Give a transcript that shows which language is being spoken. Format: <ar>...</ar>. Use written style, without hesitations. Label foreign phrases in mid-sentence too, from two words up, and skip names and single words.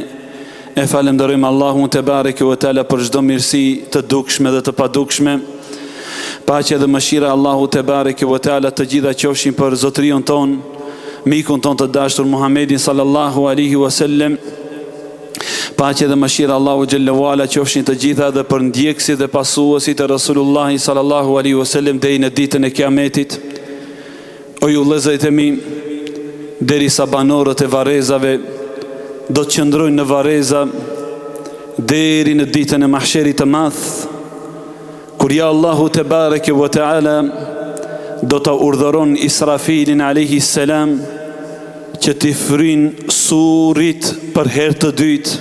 <sq>E falenderojmë Allahun</sq> <ar>تبارك وتعالى</ar> <sq>për çdo mirësi të dukshme dhe të padukshme. Paqja dhe mëshira Allahu</sq> <ar>تبارك وتعالى</ar> <sq>të gjitha qofshin për zotrion ton, mikun ton të dashur Muhammedin</sq> <ar>صلى الله عليه وسلم.</ar> <sq>Paqja dhe mëshira Allahu</sq> <ar>جل وعلا</ar> <sq>qofshin të gjitha dhe për ndjekësit dhe pasuesit e</sq> <ar>رسول الله صلى الله عليه وسلم</ar> <sq>deri në ditën e Kiametit. O ju vëllezërit e mi, derisa banorët e varrezave do të qëndrojnë në varreza deri në ditën e mahsherit të madh, kur ja Allahu</sq> <ar>تبارك وتعالى</ar> <sq>do ta urdhëron Israfilin</sq> <ar>عليه السلام</ar> <sq>që t'i fryn surit për herë të dytë.</sq>